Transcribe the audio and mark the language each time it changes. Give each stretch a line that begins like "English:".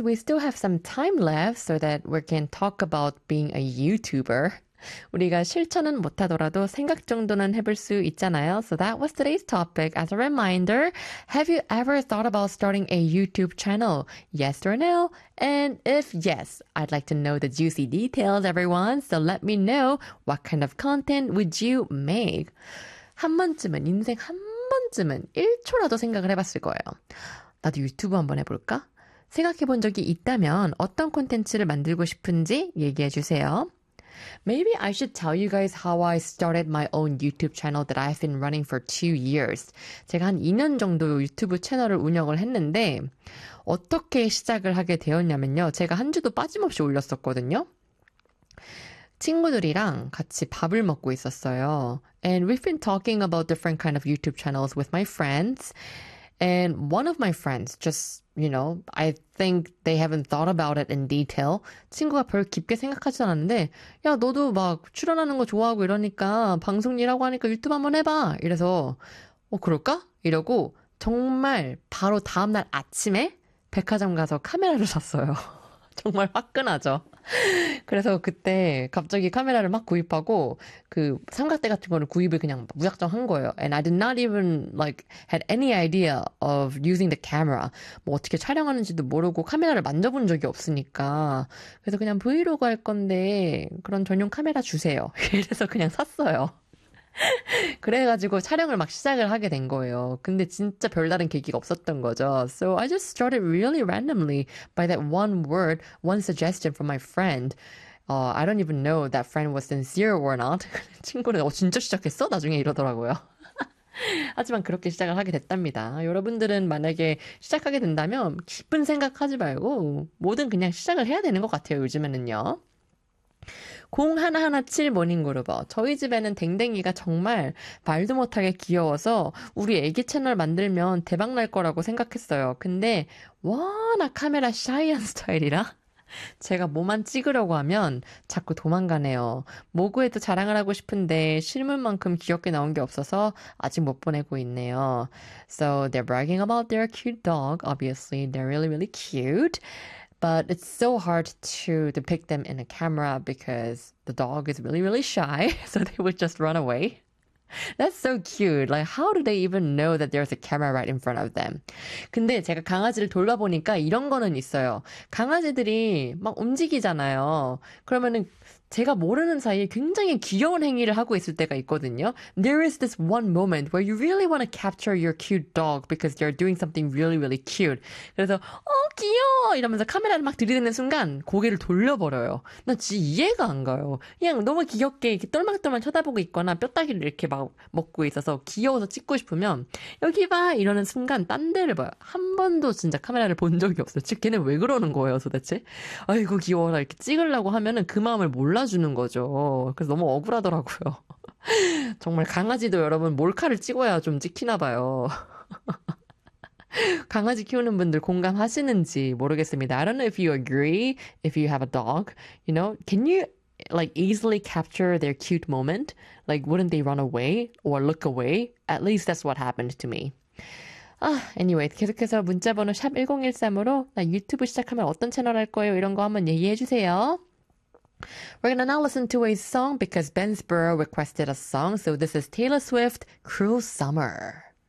English: We still have some time left so that we can talk about being a YouTuber.
Korean: 우리가 실천은 못하더라도 생각 정도는 해볼 수 있잖아요.
English: So that was today's topic. As a reminder, have you ever thought about starting a YouTube channel? Yes or no? And if yes, I'd like to know the juicy details, everyone. So let me know what kind of content would you make?
Korean: 한 번쯤은, 인생 한 번쯤은 1초라도 생각을 해봤을 거예요. 나도 유튜브 한번 해볼까? 생각해 본 적이 있다면 어떤 콘텐츠를 만들고 싶은지 얘기해 주세요.
English: Maybe I should tell you guys how I started my own YouTube channel that I've been running for 2 years.
Korean: 제가 한 2년 정도 유튜브 채널을 운영을 했는데 어떻게 시작을 하게 되었냐면요. 제가 한 주도 빠짐없이 올렸었거든요. 친구들이랑 같이 밥을 먹고 있었어요.
English: And we've been talking about different kind of YouTube channels with my friends. And one of my friends just, you know, I think they haven't thought about it in detail.
Korean: 친구가 별 깊게 생각하지 않았는데, 야, 너도 막 출연하는 거 좋아하고 이러니까 방송 일하고 하니까 유튜브 한번 해봐. 이래서, 어, 그럴까? 이러고 정말 바로 다음날 아침에 백화점 가서 카메라를 샀어요. 정말 화끈하죠. 그래서 그때 갑자기 카메라를 막 구입하고 그 삼각대 같은 거를 구입을 그냥 무작정 한 거예요.
English: And I did not even like had any idea of using the camera.
Korean: 뭐 어떻게 촬영하는지도 모르고 카메라를 만져본 적이 없으니까 그래서 그냥 브이로그 할 건데 그런 전용 카메라 주세요. 그래서 그냥 샀어요. 그래가지고 촬영을 막 시작을 하게 된 거예요. 근데 진짜 별다른 계기가 없었던 거죠.
English: So I just started really randomly by that one word, one suggestion from my friend. I don't even know that friend was sincere or not.
Korean: 친구는 어, 진짜 시작했어? 나중에 이러더라고요. 하지만 그렇게 시작을 하게 됐답니다. 여러분들은 만약에 시작하게 된다면 깊은 생각하지 말고 뭐든 그냥 시작을 해야 되는 것 같아요. 요즘에는요. 0117 모닝그루버. 저희 집에는 댕댕이가 정말 말도 못하게 귀여워서 우리 애기 채널 만들면 대박날 거라고 생각했어요. 근데 워낙 카메라 샤이한 스타일이라 제가 뭐만 찍으려고 하면 자꾸 도망가네요. 모구에도 자랑을 하고 싶은데 실물만큼 귀엽게 나온 게 없어서 아직 못 보내고 있네요.
English: So they're bragging about their cute dog. Obviously they're really really cute. But it's so hard to depict them in a camera because the dog is really, really shy. So they would just run away. That's so cute. Like, how do they even know that there's a camera right in front of them?
Korean: 근데 제가 강아지를 돌봐보니까 이런 거는 있어요. 강아지들이 막 움직이잖아요. 그러면은 제가 모르는 사이에 굉장히 귀여운 행위를 하고 있을 때가 있거든요.
English: There is this one moment where you really want to capture your cute dog because they're doing something really, really cute.
Korean: 그래서 어, 귀여워! 이러면서 카메라를 막 들이대는 순간 고개를 돌려버려요. 나 진짜 이해가 안 가요. 그냥 너무 귀엽게 이렇게 똘망똘망 쳐다보고 있거나 뼈다귀를 이렇게 막 먹고 있어서 귀여워서 찍고 싶으면 여기 봐! 이러는 순간 딴 데를 봐요. 한 번도 진짜 카메라를 본 적이 없어요. 즉, 걔네 왜 그러는 거예요, 도대체? 아이고, 귀여워라. 이렇게 찍으려고 하면은 그 마음을 몰라주는 거죠. 그래서 너무 억울하더라고요. 정말 강아지도 여러분 몰카를 찍어야 좀 찍히나 봐요. 강아지 키우는 분들 공감하시는지 모르겠습니다.
English: I don't know if you agree if you have a dog. You know, can you like easily capture their cute moment? Like, wouldn't they run away or look away? At least that's what happened to me.
Korean: Anyway, 계속해서 문자번호 #1013으로 나 유튜브 시작하면 어떤 채널 할 거예요? 이런 거 한번 얘기해 주세요.
English: We're gonna now listen to a song because Ben Sparrow requested a song. So this is Taylor Swift, Cruel Summer.